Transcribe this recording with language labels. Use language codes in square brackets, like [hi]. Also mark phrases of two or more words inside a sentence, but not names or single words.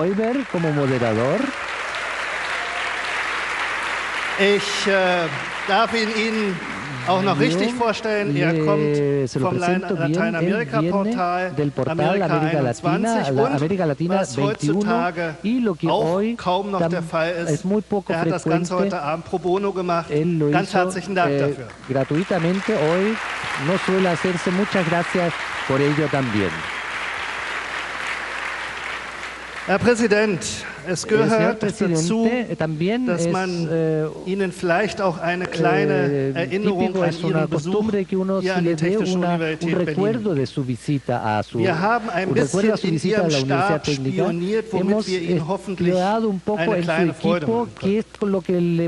[de] Ich darf Ihnen auch noch richtig vorstellen, er kommt vom Lateinamerika-Portal Amerika 21 und was heutzutage auch kaum noch der Fall ist, er hat das Ganze heute Abend [la] pro bono [de] gemacht. Ganz herzlichen Dank dafür. [es] Gratuitamente hoy, no suele hacerse. Muchas gracias por ello también. [de] Herr Präsident, es gehört dazu, dass man Ihnen vielleicht auch eine kleine Erinnerung an Ihren Besuch hier an die Technische Universität Berlin. Wir haben ein bisschen in Ihrem Stab spioniert, womit wir Ihnen hoffentlich eine kleine Freude machen können.